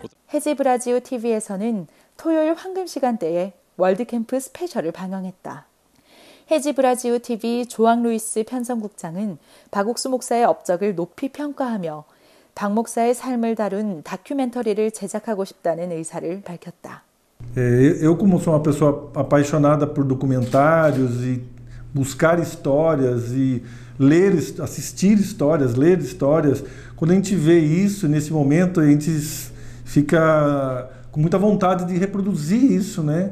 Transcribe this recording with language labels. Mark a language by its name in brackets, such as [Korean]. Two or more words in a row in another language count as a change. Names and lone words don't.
[Korean] 해지 브라지우 TV에서는 토요일 황금 시간대에 월드캠프 스페셜을 방영했다. 해지 브라지우 TV 조앙 루이스 편성국장은 박옥수 목사의 업적을 높이 평가하며 박 목사의 삶을 다룬 다큐멘터리를 제작하고 싶다는 의사를 밝혔다. [Portuguese] Eu, como sou uma pessoa apaixonada por documentários e buscar histórias e ler, assistir histórias, ler histórias, quando a gente vê isso, nesse momento, a gente fica com muita vontade de reproduzir isso, né?